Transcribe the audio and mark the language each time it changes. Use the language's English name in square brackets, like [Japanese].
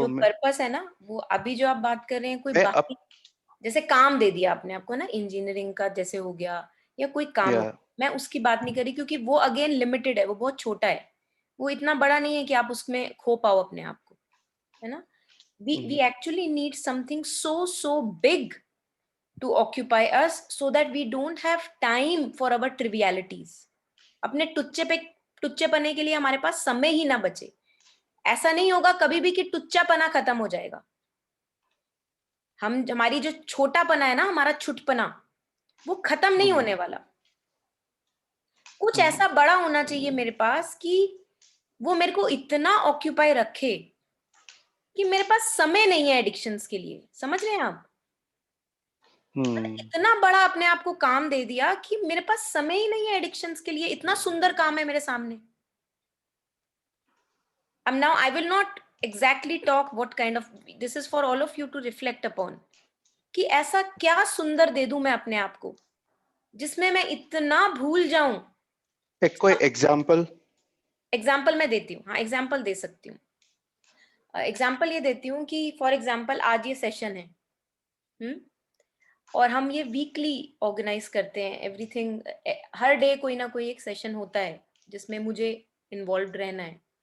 [Hindi] जो पर्पस है ना, वो अभी जो आप बात कर रहे हैं कोई मैं बाहरी, जैसे काम दे दिया आपने आपको ना इंजीनियरिंग का जैसे हो गया, या कोई काम हो, या मैं उसकी बात नहीं कर रही, क्योंकि वो अगेन लिमिटेड है, वो बहुत छोटा है, वो इतना बड़ा नहीं है कि आप उसमें खो पाओ अपने आप को, है ना। [English] we actually need something so big to occupy us so that we don't have time for our trivialities. [Hindi] अपने टुच्चेपने के लिए हमारे पास समय ही ना बचे। ऐसा नहीं होगा कभी भी कि टुच्चापना खत्म हो जाएगा। हमारी जो छोटापना है ना, हमारा छुटपना, वो खत्म नहीं होने वाला। कुछ ऐसा बड़ा होना चाहिए मेरे पास कि वो मेरे को इतना ऑक्यूपाई रखे कि मेरे पास समय नहीं है एडिक्शंस के लिए। समझ रहे हैं आप? इतना बड़ा अपने आप को काम दे दिया कि मेरे पास समय ही नहीं है एडिक्शंस के लिए। इतना सुंदर काम है मेरे सामने। [English] Now I will not exactly talk what kind of, this is for all of you to reflect upon, [Hindi] कि ऐसा क्या सुंदर दे दूं मैं अपने आप को जिसमें मैं इतना भूल जाऊं। एक कोई एग्जांपल? एग्जाम्पल मैं देती हूँ, हाँ एग्जाम्पल दे सकती हूँ। एग्जाम्पल ये देती हूँ कि फॉर एग्जाम्पल आज ये सेशन है, और हम ये वीकली ऑर्गेनाइज करते हैं। एवरीथिंग, हर डे कोई ना कोई एक सेशन होता है जिसमें मुझे इन्वॉल्व रहना है।